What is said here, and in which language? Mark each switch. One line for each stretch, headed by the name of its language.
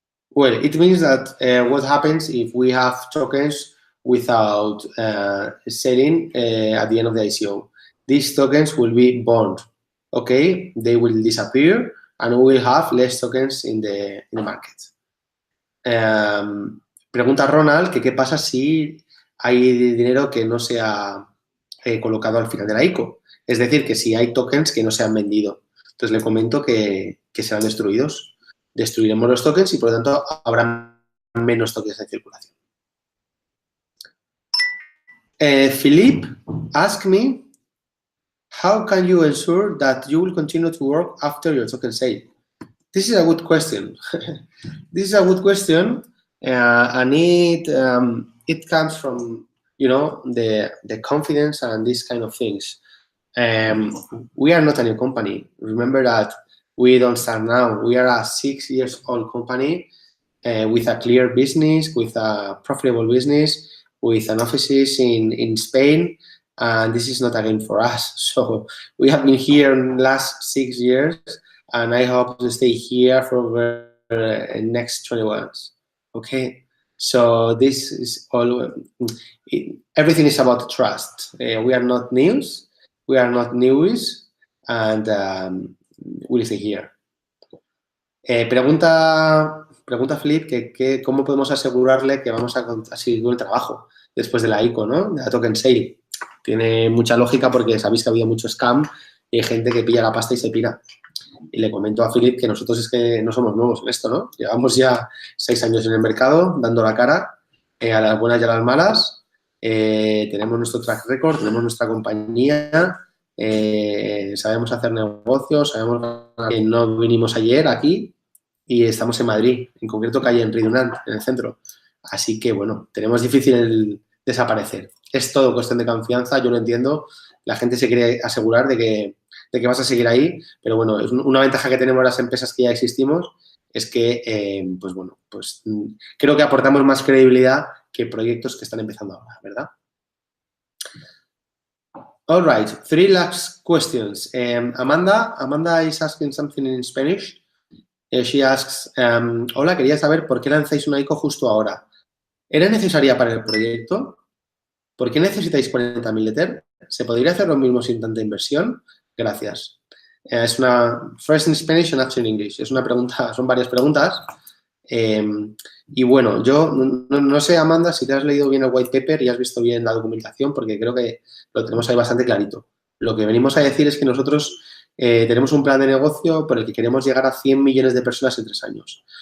English: Well, it means that what happens if we have tokens without selling at the end of the ICO? These tokens will be burned, okay? They will disappear and we will have less tokens in the market.
Spanish: Pregunta Ronald que qué pasa si hay dinero que no se ha colocado al final de la ICO. Es decir, que si hay tokens que no se han vendido. Entonces, le comento que serán destruidos. Destruiremos los tokens y, por lo tanto, habrá menos tokens en circulación.
English: Philippe asked me, how can you ensure that you will continue to work after your token sale? This is a good question. This is a good question, and it comes from, you know, the confidence and these kind of things. We are not a new company. Remember that we don't start now. We are a 6 years old company with a clear business, with a profitable business, with an offices in Spain, and this is not a game for us. So we have been here in the last 6 years, and I hope to stay here for the next 21. Okay, so this is all. Everything is about trust. We are not news. We are not newies, and we'll stay here.
Spanish: Pregunta Philip que cómo podemos asegurarle que vamos a seguir con el trabajo después de la ICO, ¿no? De la token sale. Tiene mucha lógica porque sabéis que ha habido mucho scam y hay gente que pilla la pasta y se pira. Y le comento a Philip que nosotros es que no somos nuevos en esto, ¿no? Llevamos ya 6 años en el mercado dando la cara a las buenas y a las malas. Tenemos nuestro track record, tenemos nuestra compañía, sabemos hacer negocios, sabemos que no vinimos ayer aquí y estamos en Madrid, en concreto calle Henry Dunant, en el centro. Así que, bueno, tenemos difícil el desaparecer. Es todo cuestión de confianza, yo lo entiendo. La gente se quiere asegurar de que vas a seguir ahí, pero bueno, es una ventaja que tenemos las empresas que ya existimos es que, pues bueno, pues creo que aportamos más credibilidad que proyectos que están empezando ahora, ¿verdad?
English: All right, 3 last questions. Amanda is asking something in Spanish. She asks,
Spanish: hola, quería saber por qué lanzáis una ICO justo ahora. ¿Era necesaria para el proyecto? ¿Por qué necesitáis 40.000 Ether? ¿Se podría hacer lo mismo sin tanta inversión? Gracias. Es una,
English: first in Spanish and after in English.
Spanish: Es una pregunta, son varias preguntas. Y bueno, yo no sé, Amanda, si te has leído bien el white paper y has visto bien la documentación, porque creo que lo tenemos ahí bastante clarito. Lo que venimos a decir es que nosotros tenemos un plan de negocio por el que queremos llegar a 100 millones de personas en 3 años.